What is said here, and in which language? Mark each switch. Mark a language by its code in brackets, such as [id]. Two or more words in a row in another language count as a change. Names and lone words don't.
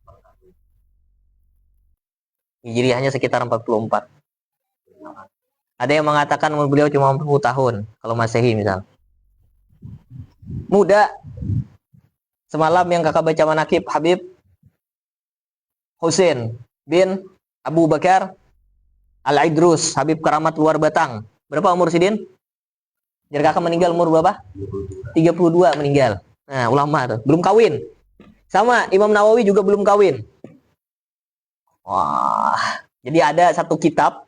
[id] Hijriahnya sekitar 44. Ada yang mengatakan umur beliau cuma 40 tahun. Kalau Masehi misal. Muda. Semalam yang kakak baca manakib Habib Husain bin Abu Bakar Al-Idrus, Habib Keramat Luar Batang. [bjn] Berapa umur Sidin? [id] Jadi kakak meninggal umur berapa? 32 meninggal. Nah, ulama tuh. Belum kawin. Sama, Imam Nawawi juga belum kawin. Wah. Jadi ada satu kitab.